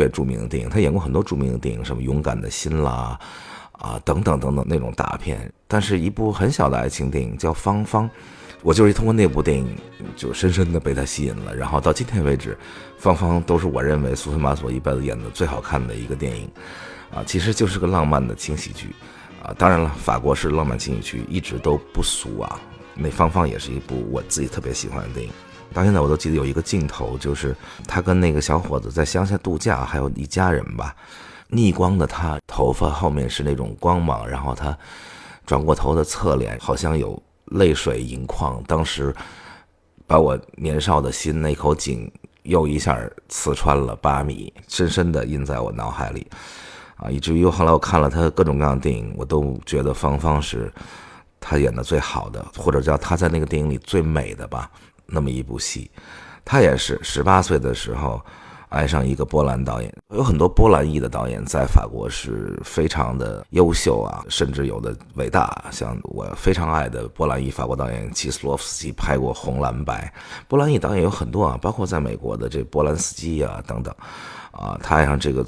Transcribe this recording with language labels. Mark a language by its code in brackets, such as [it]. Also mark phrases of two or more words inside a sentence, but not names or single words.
[zh] 別著名的電影，她演過很多著名的電影，什麼勇敢的心啦等等那種大片，但是一部很小的愛情電影叫《芳芳》，我就是通過那部電影就深深的被她吸引了，然後到今天為止，《芳芳》都是我認為蘇菲瑪索一輩子演的最好看的一個電影其實就是個浪漫的輕喜劇當然了，法國式浪漫輕喜劇一直都不俗那《芳芳》也是一部我自己特別喜歡的電影，到現在我都記得有一個鏡頭，就是他跟那個小伙子在鄉下度假，還有一家人吧，逆光的他頭髮後面是那種光芒，然後他轉過頭的側臉好像有淚水盈眶，當時把我年少的心那口井又一下刺穿了8米，深深的印在我腦海裡以至於後來我看了他各种各樣的電影，我都覺得芳芳是他演的最好的，或者叫他在那個電影裡最美的吧，那麼一部戲。他也是18歲的時候愛上一個波蘭導演，有很多波蘭裔的導演在法國是非常的優秀甚至有的偉大，像我非常愛的波蘭裔法國導演齊斯洛夫斯基拍過《紅藍白》，波蘭裔導演有很多包括在美國的這波蘭斯基等等他愛上這個